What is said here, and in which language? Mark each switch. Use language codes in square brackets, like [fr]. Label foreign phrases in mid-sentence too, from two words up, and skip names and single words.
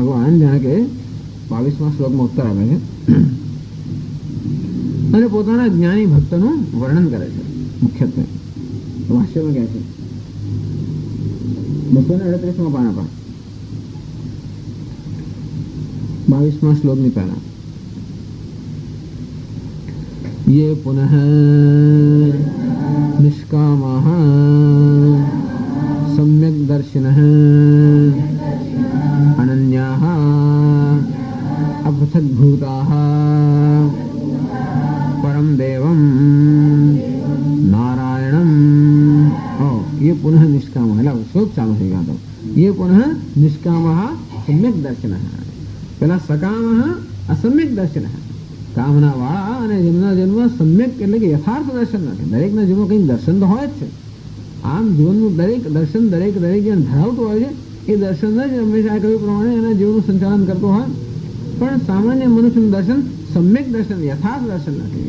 [gu] એનું ભગવાન જાણે કે 22મા શ્લોકમાં ઉત્તર આપે છે અને પોતાના જ્ઞાની ભક્તનું વર્ણન કરે છે. મુખ્યત્વે ભાષ્યમાં કહે છે 238મા પાના પર 22મા શ્લોકની પહેલા [sa] ये पुनः निष्कामाः सम्यक् दर्शिनः अनन्याः अपृथग्भूताः परम देवं नारायणं. ये पुनः निष्कामः [hi] श्लोक चालू है तो [sa] ये पुनः निष्कामः सम्यक् दर्शिनः. पहला सकामः असम्यक् दर्शिनः. [gu] કામના વાળા અને જેમના જન્મ સમ્યક એટલે કે યથાર્થ દર્શન નથી. દરેકના જીવનમાં કંઈક દર્શન તો હોય જ છે. આમ જીવનનું દરેક દર્શન દરેક જણ ધરાવતું હોય છે. એ દર્શન જ હંમેશા કહ્યું પ્રમાણે એના જીવનનું સંચાલન કરતું હોય. પણ સામાન્ય મનુષ્યનું દર્શન સમ્યક દર્શન યથાર્થ દર્શન નથી.